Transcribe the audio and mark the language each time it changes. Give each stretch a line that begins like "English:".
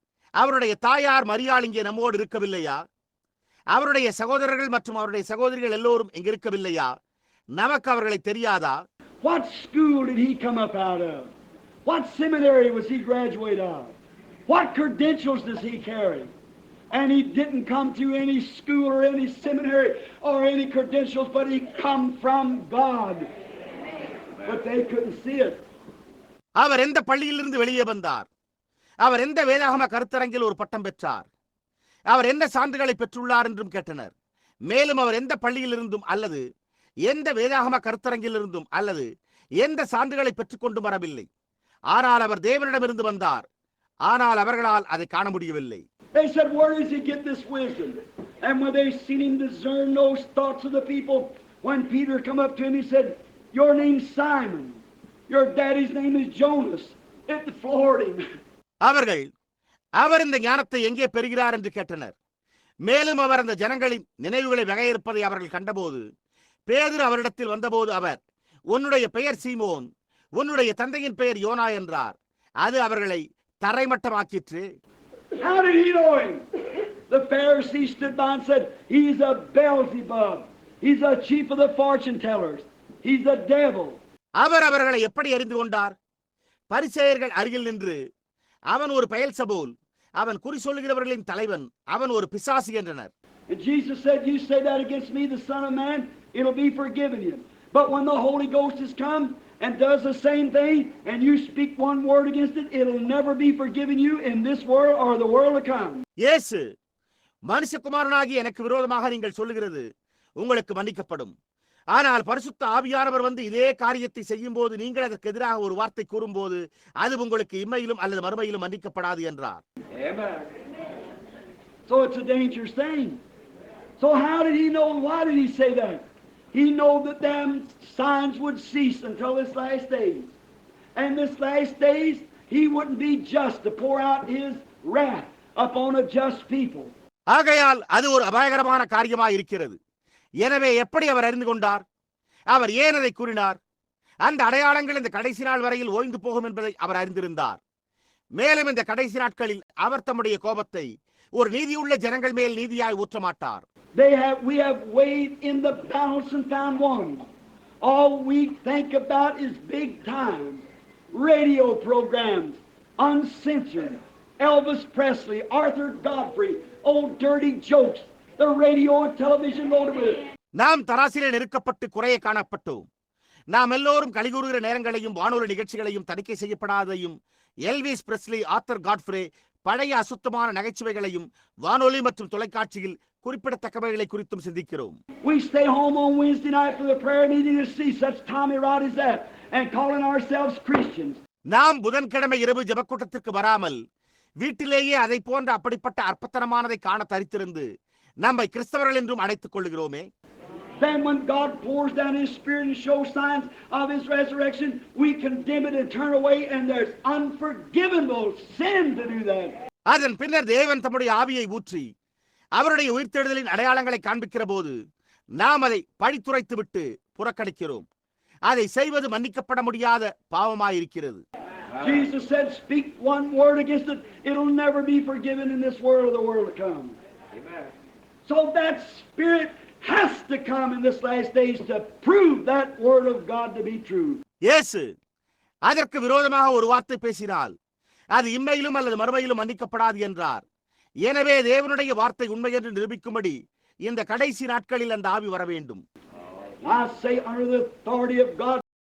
Tamil: அவருடைய தாயார் மரியாள் இங்கே நம்மோடு இருக்கவில்லையா? அவருடைய சகோதரர்கள் மற்றும் அவருடைய சகோதரிகள் எல்லோரும் இங்கு இருக்கவில்லையா? நமக்கு அவர்களை தெரியாதா?
English: What school did he come up out of? What seminary was he graduate of? What credentials does he carry? And he didn't come through any school or any seminary or any credentials, but he come from God. But they couldn't see it.
Tamil: அவர் எந்த பள்ளியிலிருந்து வெளியே வந்தார்? அவர் எந்த வேதாகம கருத்தரங்கில் ஒரு பட்டம் பெற்றார்? அவர் என்ன சான்றுகளை பெற்றுள்ளார் என்றும் கேட்டனர். மேலும் அவர் எந்த பள்ளியிலிருந்தும் அல்லது எந்த வேதாகம கருத்தரங்கிலிருந்தும் அல்லது எந்த சான்றுகளை பெற்றுக்கொண்டு வரவில்லை. ஆனால் அவர் தேவனிடமிருந்து வந்தார். ஆனால் அவர்களால் அதை காண முடியவில்லை.
English: They said, "Where does he get this wisdom?" And when they seen him discern those thoughts of the people, when Peter come up to him, he said, "Your name's Simon. Your daddy's name is Jonas." It floored him.
Tamil: அவர் இந்த ஞானத்தை எங்கே பெறுகிறார் என்று கேட்டனர். மேலும் அவர் அந்த ஜனங்களின் நினைவுகளை வகையிருப்பதை அவர்கள் கண்டபோது, பேதுரு அவரிடத்தில் வந்தபோது அவர், "உன்னுடைய பெயர் சீமோன், உன்னுடைய தந்தையின் பெயர் யோனா" என்றார். அது அவர்களை தரைமட்டமாக்கிற்று.
English: How did he know him? The Pharisees stood by and said, "He's a Beelzebub. He's a chief of the fortune tellers. He's a devil."
Tamil: அவர்களை எப்படி அறிந்து கொண்டார்? பரிசேயர்கள் அருகில் நின்று, "அவன் ஒரு பெயல்சபூல், அவன் குறி சொல்லுகிறவர்களின் தலைவன், அவன் ஒரு பிசாசு" என்றனர்.
English: And Jesus said, "You say that against me, the Son of Man, it'll be forgiven you. But when the Holy Ghost has come and does the same thing, and you speak one word against it, it'll never be forgiven you in this world or the world to come."
Tamil: இயேசு, "மனுஷகுமாரனாகி எனக்கு விரோதமாக நீங்கள் சொல்லுகிறது உங்களுக்கு மன்னிக்கப்படும். ஆனால் பரிசுத்த ஆவியானவர் வந்து இதே காரியத்தை செய்யும் போது நீங்கள் அதற்கு எதிராக ஒரு வார்த்தை கூறும்போது அது உங்களுக்கு இம்மையிலும் அல்லது மறுமையிலும் மன்னிக்கப்படாது" என்றார்.
English: Amen. So it's a dangerous thing. So how did he know? Why did he say that? He knew that them signs would cease until this last days. And this last days, he wouldn't be just to pour out his wrath upon a just people.
Tamil: ஆகையால் அது ஒரு அபாயகரமான காரியமாக இருக்கிறது. எனவே எப்படி அவர் அறிந்து கொண்டார்? அவர் ஏன் அதை கூறினார்? அந்த அடையாளங்கள் இந்த கடைசி நாள் வரையில் ஓய்ந்து போகும் என்பதை அவர் அறிந்திருந்தார். மேலும் இந்த கடைசி நாட்களில் அவர் தம்முடைய கோபத்தை ஒரு நீதியுள்ள ஜனங்கள் மேல் நீதியாய் ஊற்ற மாட்டார்.
English: We have weighed in the balance and found one. All we think about is big time radio programs, uncensored, Elvis Presley, Arthur Godfrey, old dirty jokes, the radio and television loaded with it.
Tamil: நாம் தராசிலே நெருக்கப்பட்டு குறைய காணப்பட்டோம். நாம் எல்லோரும் கலிகூறுகிற நேரங்களையும் வானொலி நிகழ்ச்சிகளையும் தணிக்கை செய்யப்படாதையும் Elvis Priestley, Arthur Godfrey, பழைய அசுத்தமான நகைச்சுவைகளையும் வானொலி மற்றும் தொலைக்காட்சியில் குறிப்பிடத்தக்கவைகளை குறித்தும் சிந்திக்கிறோம்.
English: We stay home on Wednesday night for the prayer meeting to see such Tommy Rod as that and calling ourselves Christians.
Tamil: நாம் புதன்கிழமை இரவு ஜெபக்கூட்டத்திற்கு வராமல் வீட்டிலேயே அதை போன்ற அப்படிப்பட்ட அற்பத்தனமானதை காண தரித்திருந்து நம்மை கிறிஸ்தவர்கள் என்றும் அழைத்துக் கொள்கிறோமே.
English: Then when God pours down His Spirit and shows signs of His resurrection, we condemn it and turn away, and there's unforgivable sin to do that.
Tamil: அதன் பின்னர் தேவன் தம்முடைய ஆவியை ஊற்றி அவருடைய உயிர்த்தெழுதலின் அடையாளங்களை காண்பிக்கிற போது நாம் அதை பழித்துரைத்து விட்டு புறக்கணிக்கிறோம். அதை செய்வது மன்னிக்கப்பட முடியாத பாவமாயிருக்கிறது.
English: Jesus said, "Speak one word against it, it'll never be forgiven in this world or the world to come." Amen. So that Spirit has to come in this last days to prove that word of God to be true.
Tamil: இயேசு அதற்கு விரோதமாக ஒரு வார்த்தை பேசினால் அது இம்மையிலும் அல்லது மறுமையிலும் மன்னிக்கப்படாது என்றார். எனவே தேவனுடைய வார்த்தை உண்மை என்று நிரூபிக்கும்படி இந்த கடைசி நாட்களில் அந்த ஆவி வர வேண்டும்.
English: I say under the authority of God,